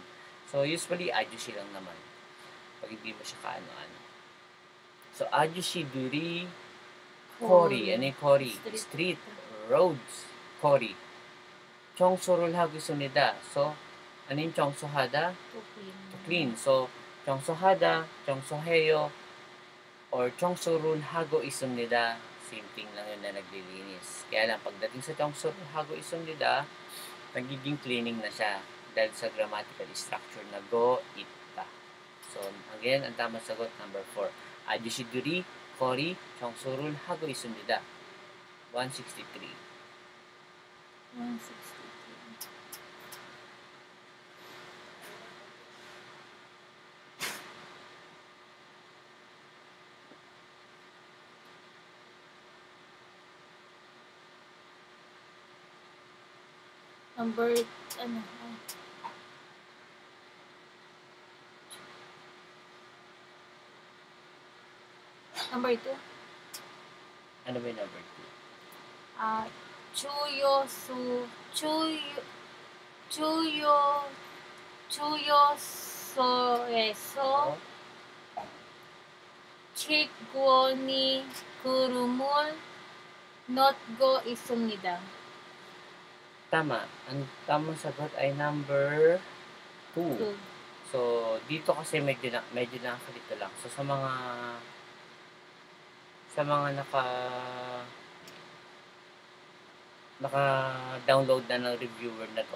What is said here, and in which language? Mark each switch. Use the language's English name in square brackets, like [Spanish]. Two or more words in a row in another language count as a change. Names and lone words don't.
[Filipino] So, usually, ajushi lang naman. Pag hindi mo siya kaano-ano. So, [Korean] 아저씨 들이, 거리. [Filipino] Ano yung kori? [English] Street, roads, kori. [Korean] 청소를 하고 습니다. [Filipino] So, ano yung chongsohada? [English] To clean. [Filipino] So, chongsohada, chongsoheyo, or [Korean] 청소를 하고 있습니다, [Filipino] same thing lang yun na naglilinis. Kaya lang, pagdating sa [Korean] 청소를 하고 있습니다, [Filipino] nagiging cleaning na siya dahil sa grammatical structure na go, it, ta. So, again, ang tamang sagot, number 4. [Korean] 아저씨들이 거리 청소를 하고 있습니다. [Filipino] 163. 163. Number, ano, number 2. Ano ba yung number 2? [Korean] 추요수, 추요소에서 직원이 구름을 넣고 있습니다. [Filipino] Tama. Ang tamang sagot ay number 2. Two. So, dito kasi medyo nakakalito lang. So, sa mga naka-download na ng reviewer na to.